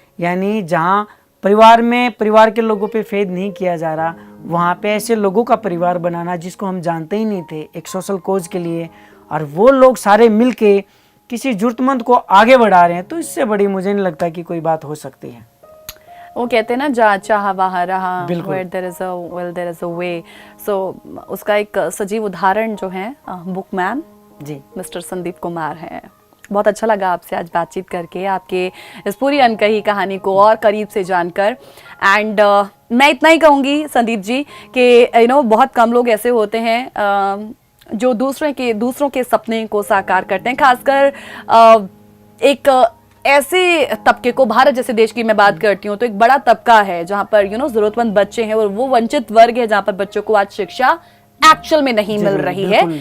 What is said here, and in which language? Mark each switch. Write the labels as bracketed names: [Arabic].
[Hindi] यानी जहाँ परिवार में परिवार के लोगों पे फेद नहीं किया जा रहा, वहाँ पे ऐसे लोगों का परिवार बनाना जिसको हम जानते ही नहीं थे, एक सोशल कोज के लिए, और वो लोग सारे मिल के किसी जरूरतमंद को आगे बढ़ा रहे हैं, तो इससे बड़ी मुझे नहीं लगता कि कोई बात हो सकती है। वो कहते हैं ना, जहाँ चाहा वहाँ रहा, [English] where there is a will there is a way। [Hindi] So उसका एक सजीव उदाहरण जो है बुकमैन जी मिस्टर संदीप कुमार हैं। बहुत अच्छा लगा आपसे आज बातचीत करके, आपके इस पूरी अनकही कहानी को और करीब से जानकर। एंड मैं इतना ही कहूँगी संदीप जी कि बहुत कम लोग ऐसे होते हैं जो दूसरों के सपने को साकार करते हैं, खासकर एक ऐसे तबके को, भारत जैसे देश की मैं बात करती हूँ तो एक बड़ा तबका है जहाँ पर जरूरतमंद बच्चे हैं और वो वंचित वर्ग है जहाँ पर बच्चों को आज शिक्षा एक्चुअल में नहीं मिल रही है।